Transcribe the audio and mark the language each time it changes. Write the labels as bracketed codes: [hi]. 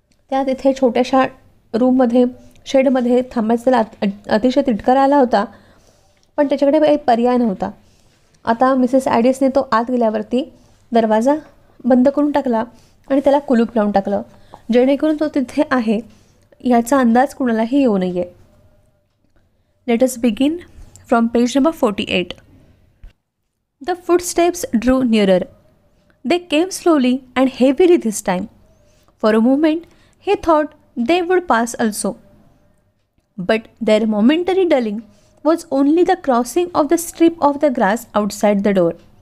[mr] त्या तिथे छोट्याशा रूममध्ये, शेडमध्ये थांबायचा त्याला अतिशय तिटकारा आला होता, पण त्याच्याकडे काही पर्याय नव्हता. आता मिसेस ॲडिसने तो आत गेल्यावरती दरवाजा बंद करून टाकला आणि त्याला कुलूप लावून टाकलं, जेणेकरून तो तिथे आहे याचा अंदाज कुणालाही येऊ नये. [en] Let us begin from page number 48. The footsteps drew nearer. They came slowly and heavily this time. For a moment, he thought they would pass also. But their momentary dulling was only the crossing of the strip of the grass outside the door.